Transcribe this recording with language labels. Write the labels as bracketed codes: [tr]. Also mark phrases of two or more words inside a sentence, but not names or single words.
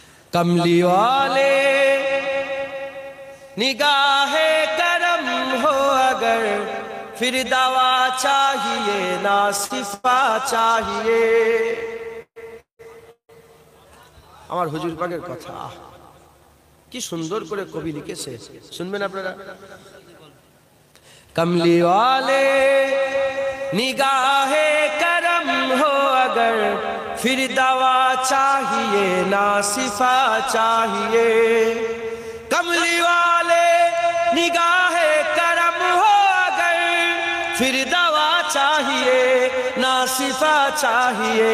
[ur] کملی والے نگاہ کرم ہو اگر، پھر دوا چاہیے نہ صفا چاہیے۔ [bn] আমার হুজুর পাকের কথা কি সুন্দর করে কবি লিখেছে, শুনবেন আপনারা। [ur] کملی والے نگاہ کرم ہو اگر، پھر دوا چاہیے نہ صفا چاہیے۔ کملی والے نگاہ کرم ہو اگر، پھر دوا چاہیے نہ صفا چاہیے۔